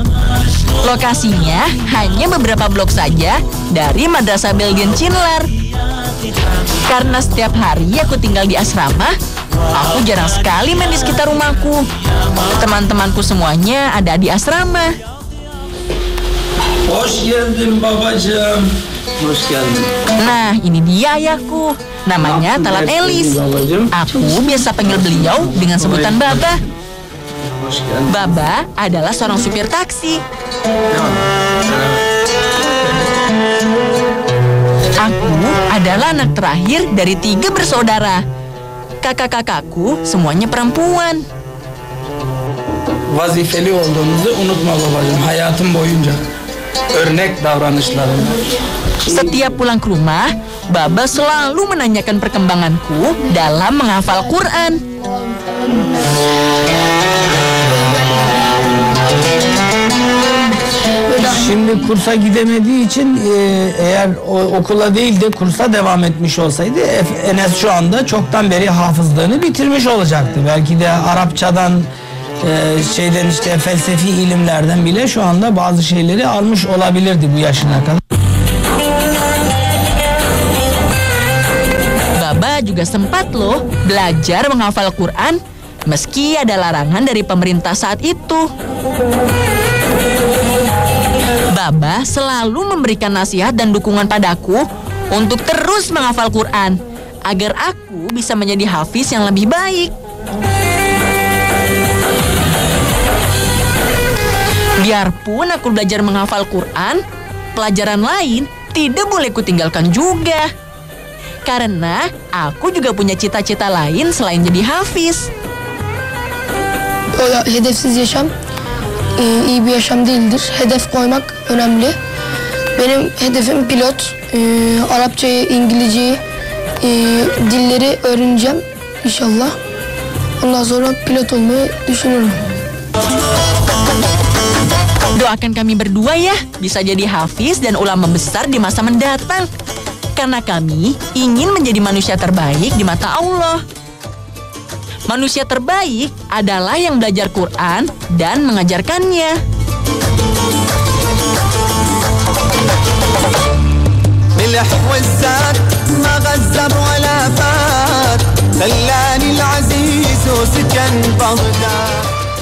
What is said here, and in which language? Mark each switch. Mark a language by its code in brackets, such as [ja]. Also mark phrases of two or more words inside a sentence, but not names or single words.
[id] Lokasinya hanya beberapa blok saja dari Madrasah Belgien Cinlar. Karena setiap hari aku tinggal di asrama, aku jarang sekali main di sekitar rumahku. Teman-temanku semuanya ada di asrama. [tr] Hoş geldin babacığım. Hoş geldin. [id] Nah, ini dia ayahku. Namanya Talat Elis. Aku biasa panggil beliau dengan sebutan Baba. Baba adalah seorang supir taksi. Aku adalah anak terakhir dari 3 bersaudara. Kakak-kakakku semuanya perempuan. [tr] Vazifeli olduğunuzu unutma babacığım hayatım boyunca. Örnek davranışlarını. [id] Setiap pulang ke rumah, Baba selalu menanyakan perkembanganku dalam menghafal Quran. [tr] Şimdi kursa gidemediği için eğer okula değil de kursa devam etmiş olsaydı Enes şu anda çoktan beri hafızlığını bitirmiş olacaktı. Belki de Arapçadan şeyden işte felsefi ilimlerden bile şu anda bazı şeyleri almış olabilirdi bu yaşına kadar. [id] Baba juga sempat loh belajar menghafal Quran meski ada larangan dari pemerintah saat itu. Baba selalu memberikan nasihat dan dukungan padaku untuk terus menghafal Quran agar aku bisa menjadi hafiz yang lebih baik. Biarpun aku belajar menghafal Quran, pelajaran lain tidak boleh kutinggalkan juga. Karena aku juga punya cita-cita lain selain jadi hafiz. [tr] Hedefsiz yaşam iyi bir yaşam değildir. Hedef koymak önemli. Benim hedefim pilot. Arapçayı, İngilizceyi, dilleri öğreneceğim inşallah. Ondan sonra pilot olmayı düşünüyorum. [id] Doakan kami berdua ya bisa jadi hafiz dan ulama besar di masa mendatang. Karena kami ingin menjadi manusia terbaik di mata Allah. Manusia terbaik adalah yang belajar Quran dan mengajarkannya. [ar] صالح والزاد ما غزر ولا فات خلاني العزيز وسكن بغداد